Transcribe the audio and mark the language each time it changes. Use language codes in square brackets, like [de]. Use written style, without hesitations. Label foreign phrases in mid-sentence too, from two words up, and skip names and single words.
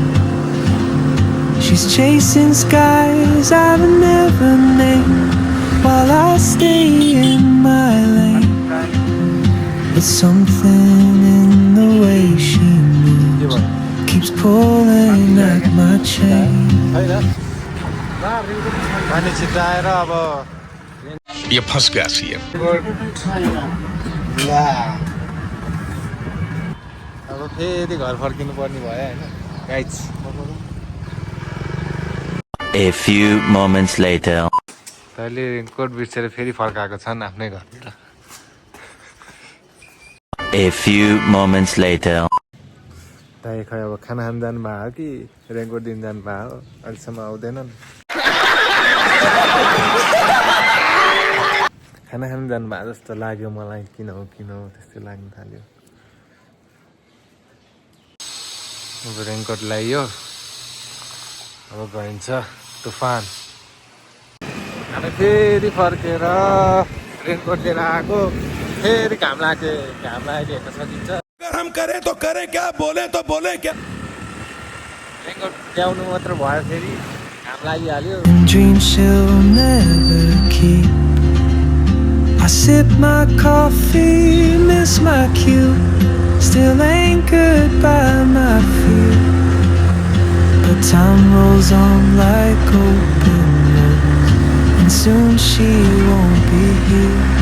[en] She's chasing skies I've never named while I stay in my lane. But something in the way she moves keeps pulling at my chain. [ne] पानी छिटाएर अब [hi] ये फंस गया सीएम। [ne] अब फेरि घर फर्किनु पर्ने भयो होइन गाइज। [en] A few moments later. [ne] तैँले रेनकोट बिर्सेर फेरि फर्काएको छन् आफ्नै घरतिर। [en] A few moments later. [ne] दाइ खै अब खाना खान जानु भयो कि रेनकोट दिन जानु भयो, अहिलेसम्म आउँदैनन्। खाना खान जानु भयो जस्तो लाग्यो मलाई, किन हो त्यस्तो लाग्न थाल्यो। अब रेनकोट लगाइयो, अब गइन्छ तुफान। हामी फेरि फर्केर रेनकोट लिएर आएको, फेरि घाम लाग्यो हेर्न सकिन्छ। [hi] हम करें तो करें क्या, बोले तो बोले क्या। [ne] रेनकोट ल्याउनु मात्र भयो, फेरि घाम लागिहाल्यो। [en] Dreams she'll never keep. I sip my coffee, miss my cue, still anchored by my fear. But time rolls on like open roads, and soon she won't be here.